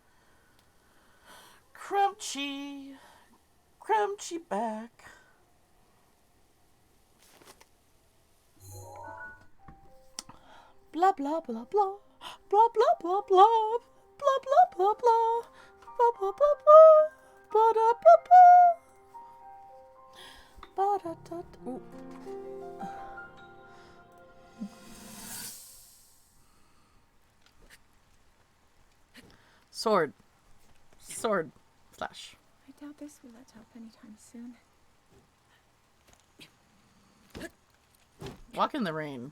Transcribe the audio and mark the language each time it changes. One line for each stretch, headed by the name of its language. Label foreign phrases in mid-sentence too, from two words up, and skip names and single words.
English: Crunchy. Crunchy back. Blah, blah, blah, blah. Blah, blah, blah, blah. Blah, blah, blah, blah. Blah, blah, blah, blah. Ba, da, ba, ba. Ba, da, da, da. Ooh. Sword. Sword. Flash. I doubt this will let up anytime soon. Walk in the Rain.